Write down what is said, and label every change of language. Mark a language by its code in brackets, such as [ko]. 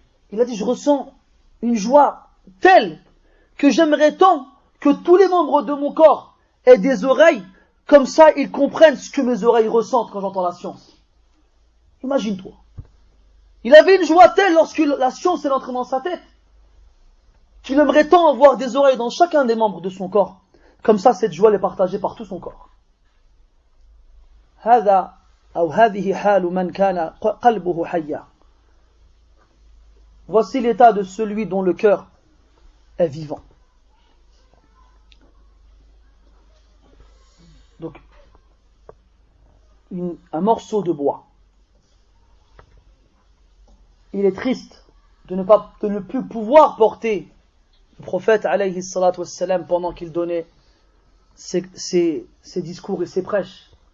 [fr] Il a dit, je ressens une joie telle que j'aimerais tant que tous les membres de mon corps aient des oreilles, comme ça ils comprennent ce que mes oreilles ressentent quand j'entends la science. Imagine-toi. Il avait une joie telle lorsque la science est entrée dans sa tête, qu'il aimerait tant avoir des oreilles dans chacun des membres de son corps. Comme ça, cette joie est partagée par tout son corps. [ar] هذا أو هذه حال من كان قلبه حيا. [fr] Voici l'état de celui dont le cœur est vivant. Donc, un morceau de bois. Il est triste de ne plus pouvoir porter le prophète alayhi salatu wassalam pendant qu'il donnait ses discours et ses prêches.